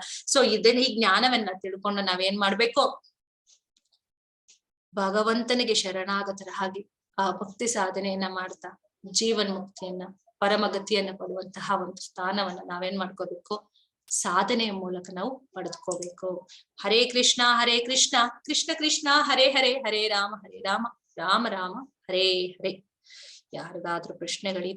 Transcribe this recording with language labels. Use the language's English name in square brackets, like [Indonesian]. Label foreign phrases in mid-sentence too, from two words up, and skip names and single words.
[Kannada] ಸೊ ಇದನ್ನ ಈ ಜ್ಞಾನವನ್ನ ತಿಳ್ಕೊಂಡು ನಾವೇನ್ ಮಾಡ್ಬೇಕು, ಭಗವಂತನಿಗೆ ಶರಣಾಗತರ ಹಾಗೆ ಆ ಭಕ್ತಿ ಸಾಧನೆಯನ್ನ ಮಾಡ್ತಾ ಜೀವನ್ ಮುಕ್ತಿಯನ್ನ ಪರಮಗತಿಯನ್ನ ಪಡುವಂತಹ ಒಂದು ಸ್ಥಾನವನ್ನ ನಾವೇನ್ ಮಾಡ್ಕೋಬೇಕು, ಸಾಧನೆಯ ಮೂಲಕ ನಾವು ಪಡೆದುಕೋಬೇಕು. [Sanskrit] ಹರೇ ಕೃಷ್ಣ ಕೃಷ್ಣ ಕೃಷ್ಣ ಹರೇ ಹರೇ, ಹರೇ ರಾಮ ರಾಮ ರಾಮ ಹರೇ ಹರೇ. [Kannada] ಯಾರಿಗಾದ್ರೂ ಪ್ರಶ್ನೆಗಳು